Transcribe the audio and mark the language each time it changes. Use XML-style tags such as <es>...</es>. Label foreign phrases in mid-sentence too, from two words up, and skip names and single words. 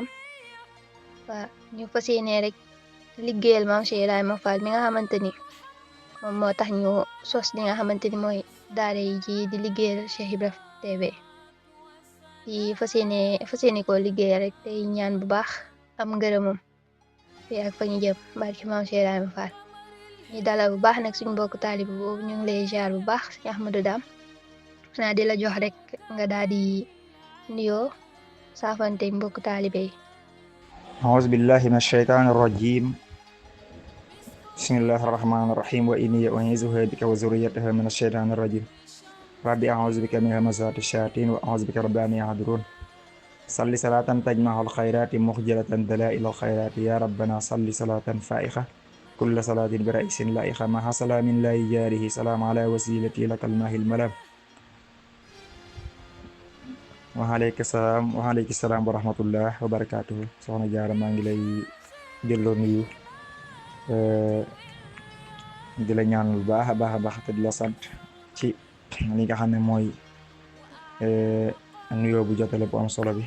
<wo>waaw ñu fas yéene rek liggéeyal maam Cheikh Ibrahima Fall mi nga xamante ni moom moo tax ñu sos li nga xamante ni mooy daara yi ji di liggéeyal Cheikh Ibra TV di fas yéene koo liggéeyal rek tey ñaan bu baax am ngërëmam fii ak fa ñu jëm barki maam Cheikh Ibrahima Fall. ñu dalal bu baax nag suñu mbokku taalibe boobu ñu ngi lay ziar bu baax si Ahmadou Dame xanaa di la jox rek nga daal di nuyoo saafante mbokku taalibe yi.</wo> <ar>أعوذ بالله من الشيطان الرجيم بسم الله الرحمن الرحيم وإني أعيذها بك وذريتها من الشيطان الرجيم ربي أعوذ بك من همزات الشياطين وأعوذ بك رب أن يحضرون صل صلاة تجمع الخيرات مخجلة دلائل الخيرات يا ربنا صل صلاة فائقة كل صلاة برئيس لائقة مع سلام لا يجاره سلام على وسيلتي لك الماهي الملام وعليكم السلام ورحمة الله وبركاته.</ar> <wo>soxna Jaara maa ngi lay delloo nuyu di la ñaan bu baax a baax a baax te di la sant ci li nga xam ne mooy nuyoo bu jotale bu am solo bi.</wo>